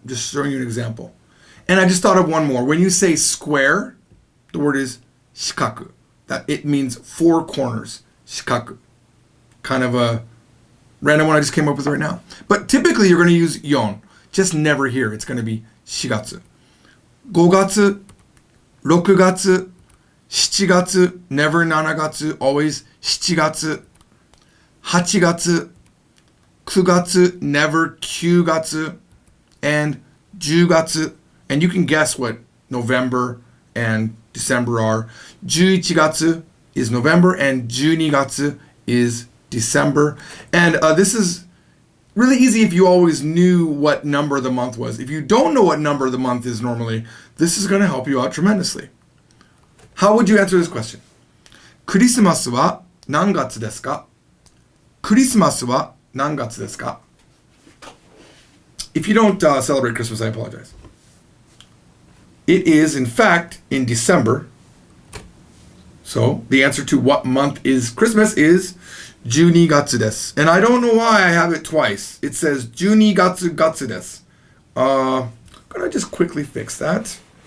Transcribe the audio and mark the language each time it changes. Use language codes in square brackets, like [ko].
[en] I'm just showing you an example. And I just thought of one more. When you say square, the word is shikaku. That it means 4 corners. Shikaku. Kind of a random one I just came up with right now. But typically you're going to use yon. Just never here. It's going to be shigatsu. [ja] 5月, 6月, 7月, never 7月, always 7月, 8月, 9月, never 9月, and 10月. [en] And you can guess what November and December are. 11月 is November and 12月 is December. And this is really easy if you always knew what number the month was. If you don't know what number the month is normally, this is going to help you out tremendously. How would you answer this question? [ja] クリスマスは何月ですか?クリスマスは何月ですか? [en] If you don't celebrate Christmas, I apologize. It is, in fact, in December. So, the answer to what month is Christmas is [ja] 12月です. [en] And I don't know why I have it twice. It says [ja] 12月です. [en] Could I just quickly fix that?